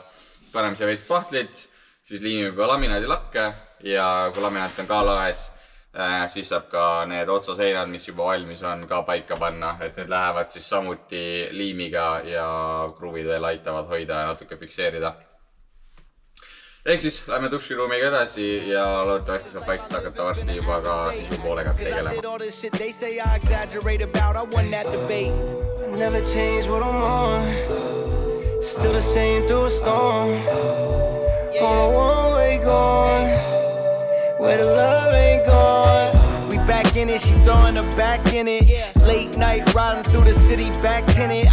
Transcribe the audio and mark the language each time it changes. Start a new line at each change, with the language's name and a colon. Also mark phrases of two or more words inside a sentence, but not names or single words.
Estonian: Paneme siia veits pahtlit, siis liimime juba laminaadi lakke ja kui laminaat on ka laes, siis saab ka need otsaseinad, mis juba valmis on, ka paika panna, et need lähevad siis samuti liimiga ja kruvid veel aitavad hoida ja natuke fikseerida. Ehk siis lähme duširuumiga edasi ja loodetavasti saab vaikselt hakata varsti juba ka sisu poolega tegelema.
English: Never change what I'm on. Still the same through a storm. On a one-way gone, where the love ain't gone. We back in it, she throwing her back in it. Late night riding through the city, back tinted.